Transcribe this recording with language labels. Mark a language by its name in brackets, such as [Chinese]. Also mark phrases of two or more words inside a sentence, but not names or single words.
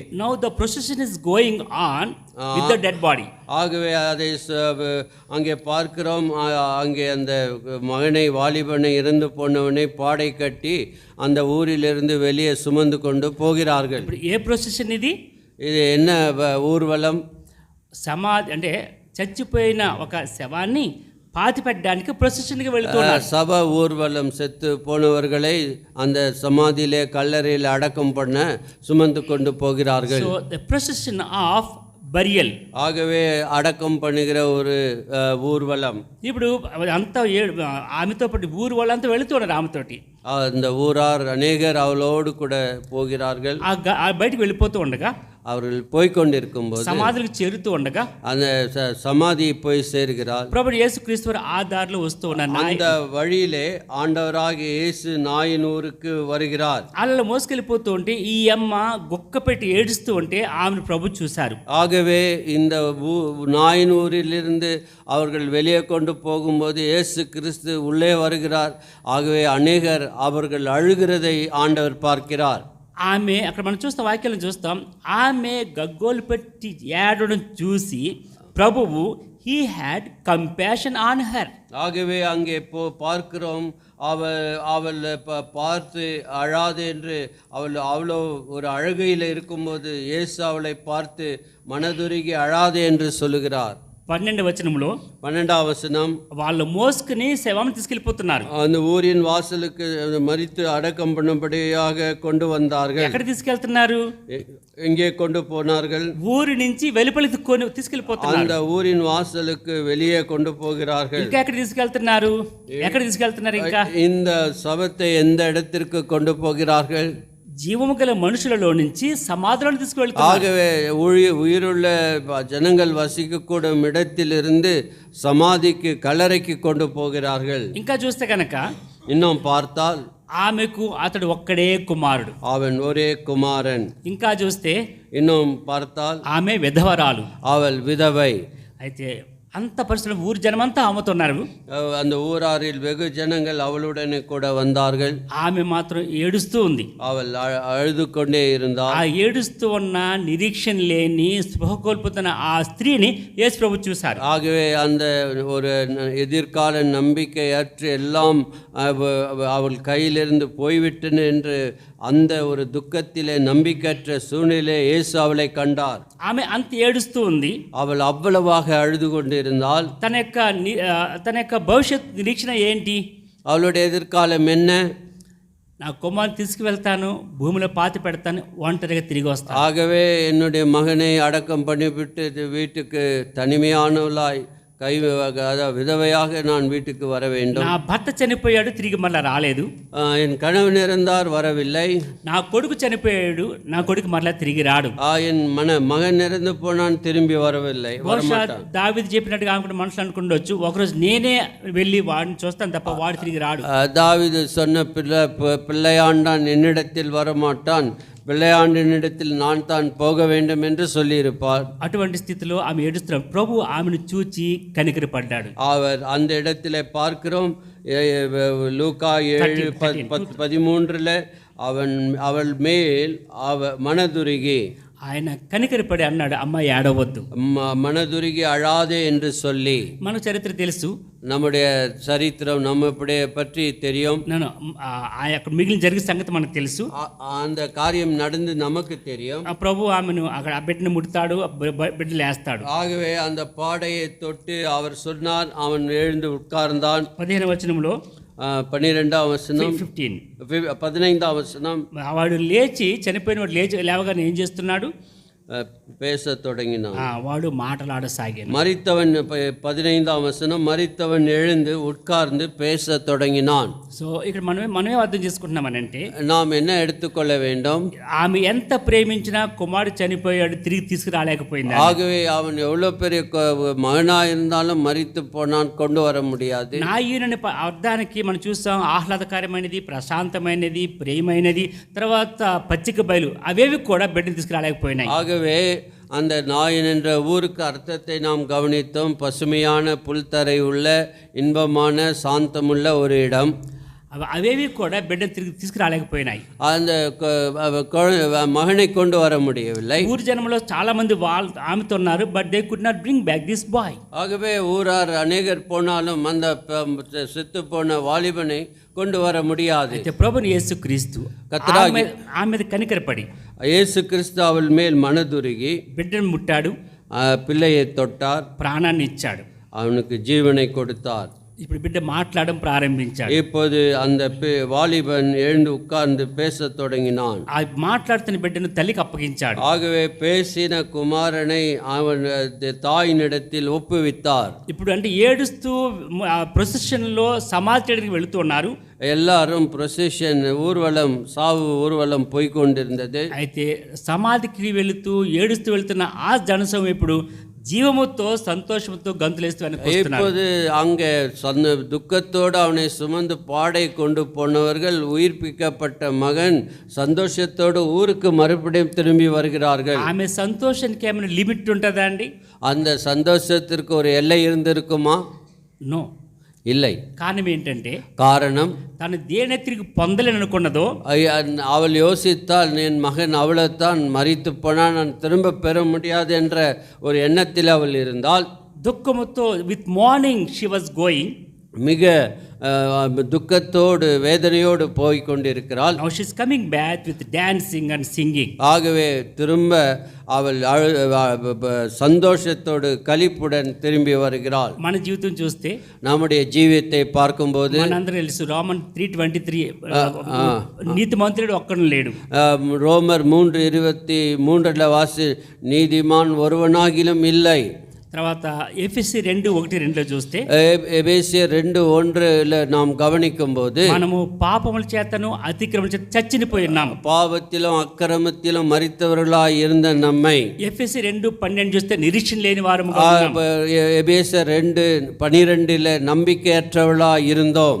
[English] Now the procession is going on with the dead body. [Tamil] ஆகவே அதை அங்கே பார்க்கிறோம். அங்கே அந்த மகனை, வாலிபனை, இறந்து போனவனை பாடை கட்டி அந்த ஊரிலிருந்து வெளியே சுமந்து கொண்டு போகிறார்கள். [Telugu] ఏ ప్రొసెషన్ ఇది? [Tamil] இது என்ன ஊர்வலம்? [Telugu] సమాధి అంటే చచ్చిపోయిన ఒక శవాన్ని పాతి పెట్టడానికి ప్రొసెషన్కి వెళ్తున్నారు. [Tamil] சப ஊர்வலம், செத்து போனவர்களை அந்த சமாதியிலே கல்லறையில் அடக்கம் பண்ண சுமந்து கொண்டு போகிறார்கள். [English] So the procession of burial. [Tamil] ஆகவே அடக்கம் பண்ணுகிற ஒரு ஊர்வலம். [Telugu] ఇప్పుడు అంతా ఆమెతో పాటు ఊరు వాళ్ళంతా వెళుతున్నారు ఆమెతోటి. [Tamil] அந்த ஊரார் அநேகர் அவளோடு கூட போகிறார்கள். [Telugu] బయటికి వెళ్ళిపోతూ ఉండగా, [Tamil] அவர்கள் போய்கொண்டிருக்கும் போது [Telugu] సమాధులకు చేరుతూ ఉండగా [Tamil] அந்த சமாதி போய் சேர்கிறார். [Telugu] ప్రభువు యేసుక్రీస్తు వారు ఆ దారిలో వస్తూ ఉన్నారు. [Tamil] அந்த வழியிலே ஆண்டவராகிய இயேசு நாயின் ஊருக்கு வருகிறார். [Telugu] అలా మోసుకెళ్ళిపోతూ ఉంటే ఈ అమ్మ గుక్క పెట్టి ఏడుస్తూ ఉంటే ఆమెను ప్రభు చూశారు. [Tamil] ஆகவே இந்த நாயின் ஊரிலிருந்து அவர்கள் வெளியே கொண்டு போகும்போது இயேசு கிறிஸ்து உள்ளே வருகிறார். ஆகவே அநேகர் அவர்கள் அழுகிறதை ஆண்டவர் பார்க்கிறார். [Telugu] ఆమె అక్కడ మనం చూస్తాం, వాక్యాలను చూస్తాం, ఆమె గగ్గోలు పెట్టి ఏడడం చూసి ప్రభువు [English] he had compassion on her. [Tamil] ஆகவே அங்கே பார்க்கிறோம், அவள் பார்த்து அழாது என்று அவ்வளோ ஒரு அழுகையில் இருக்கும்போது இயேசு அவளை பார்த்து மனதுருகி அழாது என்று சொல்லுகிறார். [Telugu] 12వ వచనంలో 12వ వచనం, వాళ్ళు మోసుకుని శవాన్ని తీసుకెళ్ళిపోతున్నారు. [Tamil] அந்த ஊரின் வாசலுக்கு மரித்து அடக்கம் பண்ணும்படியாக கொண்டு வந்தார்கள். [Telugu] ఎక్కడ తీసుకెళ్తున్నారు? [Tamil] எங்கே கொண்டு போனார்கள்? [Telugu] ఊరి నుంచి వెలుపలికి తీసుకెళ్ళిపోతున్నారు. [Tamil] அந்த ஊரின் வாசலுக்கு வெளியே கொண்டு போகிறார்கள். [Telugu] ఇంకా ఎక్కడ తీసుకెళ్తున్నారు? ఎక్కడ తీసుకెళ్తున్నారు? ఇంకా [Tamil] இந்த சவத்தை எந்த இடத்திற்கு கொண்டு போகிறார்கள்? [Telugu] జీవము గల మనుషులలో నుంచి సమాధులను తీసుకువెళ్తున్నారు. [Tamil] ஆகவே உயிருள்ள ஜனங்கள் வசிக்கக்கூடும் இடத்திலிருந்து சமாதிக்கு கல்லறைக்கு கொண்டு போகிறார்கள். [Telugu] ఇంకా చూస్తే కనుక, [Tamil] இன்னும் பார்த்தால் [Telugu] ఆమెకు అతడు ఒక్కడే కుమారుడు, [Tamil] அவன் ஒரே குமாரன். [Telugu] ఇంకా చూస్తే [Tamil] இன்னும் பார்த்தால் [Telugu] ఆమె విధవరాలు. [Tamil] அவள் விதவை. [Telugu] అయితే అంత పరిస్థితులు ఊరు జనమంతా ఆమెతో ఉన్నారు. [Tamil] அந்த ஊராரில் வெகு ஜனங்கள் அவளுடனே கூட வந்தார்கள். [Telugu] ఆమె మాత్రం ఏడుస్తూ ఉంది. [Tamil] அவள் அழுது கொண்டே இருந்தாள். [Telugu] ఆ ఏడుస్తూ ఉన్న నిరీక్షణ లేని స్పృహ కోల్పోతున్న ఆ స్త్రీని యేసు ప్రభు చూశారు. [Tamil] ஆகவே அந்த ஒரு எதிர்கால நம்பிக்கையற்று எல்லாம் அவள் கையிலிருந்து போய்விட்டன என்று அந்த ஒரு துக்கத்திலே நம்பிக்கையற்ற சூழ்நிலை இயேசு அவளை கண்டார். [Telugu] ఆమె అంత ఏడుస్తూ ఉంది. [Tamil] அவள் அவ்வளவாக அழுது கொண்டிருந்தாள். [Telugu] తన యొక్క భవిష్యత్ నిరీక్షణ ఏంటి? [Tamil] அவளுடைய எதிர்காலம் என்ன? [Telugu] నా కుమారుని తీసుకువెళ్తాను, భూమిలో పాతి పెడతాను, ఒంటరిగా తిరిగి వస్తాను. [Tamil] ஆகவே என்னுடைய மகனை அடக்கம் பண்ணிவிட்டு வீட்டுக்கு தனிமையானவளாய் விதவையாக நான் வீட்டுக்கு வர வேண்டும். [Telugu] నా భర్త చనిపోయాడు, తిరిగి మళ్ళీ రాలేదు. [Tamil] என் கணவன் இருந்தார், வரவில்லை. [Telugu] నా కొడుకు చనిపోయాడు, నా కొడుకు మళ్ళీ తిరిగి రాడు. [Tamil] என் மகன் இறந்து போனான், திரும்பி வரவில்லை. [Telugu] దావీదు చెప్పినట్టుగా అనుకుంటే మనుషులు అనుకుండొచ్చు, ఒకరోజు నేనే వెళ్ళి వాడిని చూస్తాను తప్ప వాడు తిరిగి రాడు. [Tamil] தாவீது சொன்ன பிள்ளையாண்டான் என்னிடத்தில் வரமாட்டான், பிள்ளையாண்டினிடத்தில் நான் தான் போக வேண்டும் என்று சொல்லியிருப்பார். [Telugu] అటువంటి స్థితిలో ఆమె ఏడుస్తున్నారు. ప్రభు ఆమెను చూచి కనికరపడ్డాడు. [Tamil] அவர் அந்த இடத்திலே பார்க்கிறோம். லூக்கா 7:13 அவள் மேல் மனதுருகி [Telugu] ఆయన కనికరపడి అన్నాడు, అమ్మాయి ఏడవద్దు, [Tamil] மனதுருகி அழாதே என்று சொல்லி. [Telugu] మన చరిత్ర తెలుసు, [Tamil] நம்முடைய சரித்திரம் நம்முடைய பற்றி தெரியும். [Telugu] అక్కడ మిగిలిన జరిగిన సంగతి మనకు తెలుసు. [Tamil] அந்த காரியம் நடந்து நமக்கு தெரியும். [Telugu] ప్రభు ఆమెను అక్కడ ఆ బిడ్డను ముడతాడు, బిడ్డలు వేస్తాడు. [Tamil] ஆகவே அந்த பாடையை தொட்டு அவர் சொன்னார், அவன் எழுந்து உட்கார்ந்தான். [Telugu] 15వ వచనంలో 12వ వచనం 15వ వచనం వాడు లేచి చనిపోయిన వాడు లేవగానే ఏం చేస్తున్నాడు? [Tamil] பேச தொடங்கினான். [Telugu] వాడు మాటలాడసాగాడు. [Tamil] மரித்தவன் 15వ వచనం மரித்தவன் எழுந்து உட்கார்ந்து பேச தொடங்கினான். [Telugu] సో ఇక్కడ మనమే అర్థం చేసుకుంటున్నామనంటే [Tamil] நாம் என்ன எடுத்துக்கொள்ள வேண்டும்? [Telugu] ఆమె ఎంత ప్రేమించినా కుమారుడు చనిపోయాడు, తిరిగి తీసుకురాలేకపోయింది. [Tamil] ஆகவே அவன் எவ்வளவு பெரிய மகனா இருந்தாலும் மரித்து போனான், கொண்டு வர முடியாது. [Telugu] నా ఈయనని అర్థానికి మనం చూస్తాం, ఆహ్లాదకరమైనది, ప్రశాంతమైనది, ప్రేమైనది, తర్వాత పచ్చిక బయలు అవేవి కూడా బిడ్డను తీసుకురాలేకపోయినాయి. [Tamil] ஆகவே அந்த நாயின் என்ற ஊருக்கு அர்த்தத்தை நாம் கவனித்தோம். பசுமையான புல்தரை உள்ள இன்பமான சாந்தமுள்ள ஒரு இடம். [Telugu] అవేవి కూడా బిడ్డను తిరిగి తీసుకురాలేకపోయినాయి. [Tamil] அந்த మగனை கொண்டு வர முடியவில்லை. [Telugu] ఊరు జనంలో చాలా మంది ఆమెతో ఉన్నారు, [English] But they could not bring back this boy. [Tamil] ஆகவே ஊரார் அநேகர் போனாலும் அந்த செத்து போன வாலிபனை கொண்டு வர முடியாது. [Telugu] అయితే ప్రభుని యేసుక్రీస్తు ఆమె మీద కనికరపడి [Tamil] இயேசு கிறிஸ்து அவள் மேல் மனதுருகி [Telugu] బిడ్డను ముట్టాడు, [Tamil] பிள்ளையை தொட்டார், [Telugu] ప్రాణాన్ని ఇచ్చాడు, [Tamil] அவனுக்கு ஜீவனை கொடுத்தார். [Telugu] ఇప్పుడు బిడ్డ మాట్లాడడం ప్రారంభించాడు. [Tamil] இப்போது அந்த வாலிபன் எழுந்து உட்கார்ந்து பேச தொடங்கினான். [Telugu] ఆ మాట్లాడుతున్న బిడ్డను తల్లికి అప్పగించాడు. [Tamil] ஆகவே பேசின குமாரனை அவன் தாயினிடத்தில் ஒப்புவித்தார். [Telugu] ఇప్పుడు అంటే ఏడుస్తూ ప్రొసెషన్లో సమాధికి వెళుతూ ఉన్నారు. [Tamil] எல்லாரும் ప్రొసెషన్ ஊர்வலம், సావు ஊர்வலம் போய்கொண்டிருந்தது. [Telugu] అయితే సమాధికి వెళుతూ ఏడుస్తూ వెళ్తున్న ఆ జనసమూహం ఇప్పుడు జీవముతో సంతోషంతో గంతులేస్తూ [Tamil] இப்போது அங்கே துக்கத்தோடு அவனை சுமந்து பாடை கொண்டு போனவர்கள் உயிர்ப்பிக்கப்பட்ட மகன் சந்தோஷத்தோடு ஊருக்கு மறுபடியும் திரும்பி வருகிறார்கள். [Telugu] ఆమె సంతోషానికి ఏమైనా లిమిట్ ఉంటుందా అండి? [Tamil] அந்த சந்தோஷத்திற்கு ஒரு எல்லை இருந்திருக்குமா? [Telugu] నో, [Tamil] இல்லை. [Telugu] కారణం ఏంటంటే [Tamil] காரணம் [Telugu] తను దేని తిరిగి పొందలేని అనుకున్నదో [Tamil] அவள் யோசித்தால் என் மகன் அவளைத்தான் மரித்து போனால் நான் திரும்ப பெற முடியாது என்ற ஒரு எண்ணத்தில் அவள் இருந்தால், [English] దుఃఖముతో with mourning she was going, [Tamil] மிக துக்கத்தோடு வேதனையோடு போய் கொண்டிருக்கிறாள். [English] Now she is coming back with dancing and singing. [Tamil] ஆகவே திரும்ப அவள் சந்தோஷத்தோடு களிப்புடன் திரும்பி வருகிறாள். [Telugu] మన జీవితం చూస్తే, [Tamil] நம்முடைய ஜீவியத்தை பார்க்கும்போது [Telugu] మనందరం తెలుసు, రోమన్ 3:23 నీతిమంతుడు ఒక్కడు లేడు. [Tamil] ரோமர் 3:23 வாசி, நீதிமான் ஒருவனாகிலும் இல்லை. [Telugu] తర్వాత ఎఫెసీ 2:1-2 చూస్తే, [Tamil] ఎఫెసీయులు 2:1 நாம் கவனிக்கும் போது [Telugu] మనము పాపముల చేతను అతిక్రమముల చేత చచ్చిపోయి ఉన్నాము. [Tamil] பாவத்திலும் அக்கிரமத்திலும் மரித்தவர்களாய் இருந்த நம்மை [Telugu] ఎఫెసీ 2:12 చూస్తే నిరీక్షణ లేని వారముగా ఉన్నాము. [Tamil] ఎఫెసీయులు 2:12 நம்பிக்கையற்றவர்களாய் இருந்தோம்.